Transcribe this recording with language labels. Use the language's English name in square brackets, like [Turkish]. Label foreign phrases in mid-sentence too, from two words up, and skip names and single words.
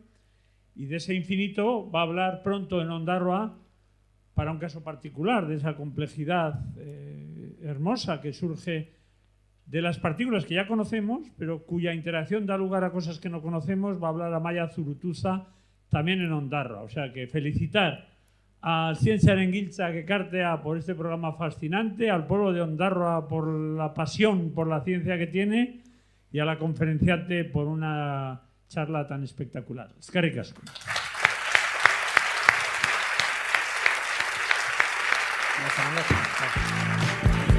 [Spanish] Y de ese infinito va a hablar pronto en Ondarroa para un caso particular, de esa complejidad hermosa que surge de las partículas que ya conocemos, pero cuya interacción da lugar a cosas que no conocemos, va a hablar Amaia Zurutuza también en Ondarroa. O sea que felicitar al Zientziaren Giltzak Elkartea por este programa fascinante, al pueblo de Ondarroa por la pasión por la ciencia que tiene y a la conferenciante por una charla tan espectacular. [Basque] Eskerrik asko. [Spanish] Buenas noches.